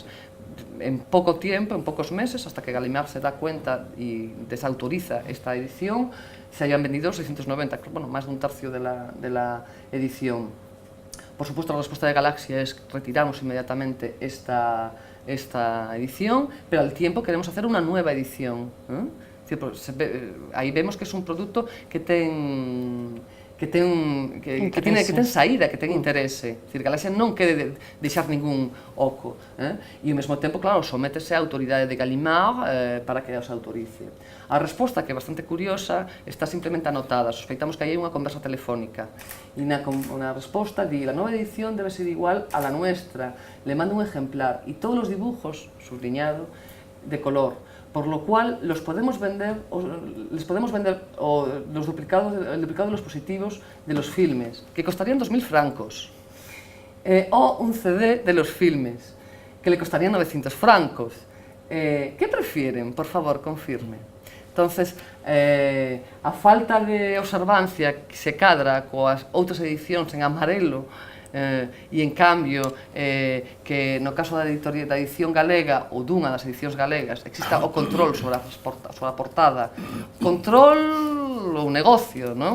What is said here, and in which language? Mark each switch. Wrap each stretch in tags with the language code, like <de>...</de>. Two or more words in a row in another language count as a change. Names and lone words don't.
<es>En poco tiempo, en pocos meses, hasta que Gallimard se da cuenta y desautoriza esta edición, se hayan vendido 690, más de un tercio de la edición. Por supuesto, la respuesta de Galaxia es: retiramos inmediatamente esta edición, pero al tiempo queremos hacer una nueva edición. Ahí vemos que es un producto</es> <gl>que ten saída, que ten interese. Dicir, Galaxia non quere deixar ningún oco. E ao mesmo tempo, claro, sométese á autoridade de Gallimard para que os autorice. A resposta, que é bastante curiosa, está simplemente anotada. Sospeitamos que hai unha conversa telefónica. E na resposta di:</gl> <es>la nova edición debe ser igual a la nuestra. Le mando un ejemplar y todos los dibujos, subrayado, de color. Por lo cual les podemos vender el duplicado de los positivos de los filmes, que costarían 2000 francos, o un CD de los filmes, que le costarían 900 francos. ¿Qué prefieren? Por favor, confirme.</es> <gl>Entonces, a falta de observancia que se cadra coas outras edicións en amarelo, e en cambio que no caso da edición galega ou dunha das edicións galegas exista o control sobre a portada, control ou negocio, non?</gl>